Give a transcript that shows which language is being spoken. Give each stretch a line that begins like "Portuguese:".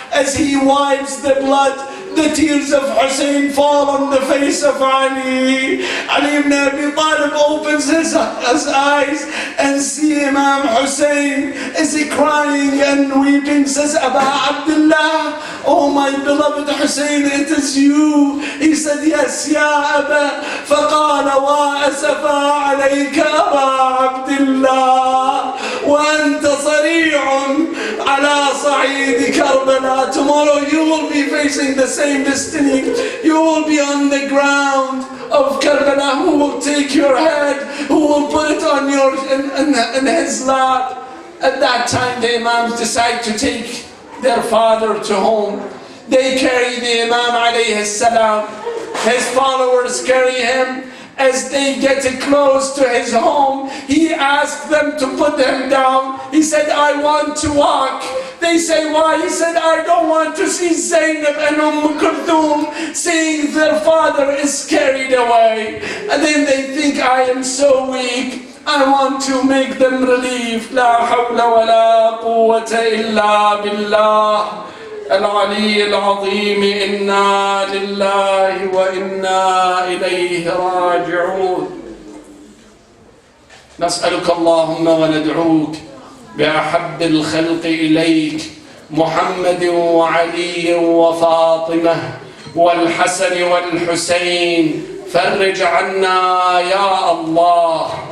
English: As he wipes the blood, the tears of Hussein fall on the face of Ali. Ali ibn Abi Talib opens his eyes and see Imam Hussein. Is he crying and weeping? Says, Aba Abdullah, oh my beloved Hussein, it is you. He said, yes, ya Aba.
Arabic: فقال وأسفا عليك أبا عبد الله وأنت صريع على صعيد كربلاء.
English: Tomorrow you will be facing the same destiny. You will be on the ground of Karbala. Who will take your head? Who will put it on in his lap? At that time the Imams decide to take their father to home. They carry the Imam alayhi salam. His followers carry him. As they get close to his home, he asked them to put him down. He said, I want to walk. They say, why? He said, I don't want to see Zainab and Kulthum seeing their father is carried away. And then they think, I am so weak. I want to make them relief.
Arabic: La hawla wa la quwwata illa billah. العلي العظيم إنا لله وإنا إليه راجعون. نسألك اللهم وندعوك بأحب الخلق إليك محمد وعلي وفاطمة والحسن والحسين، فرج عنا يا الله.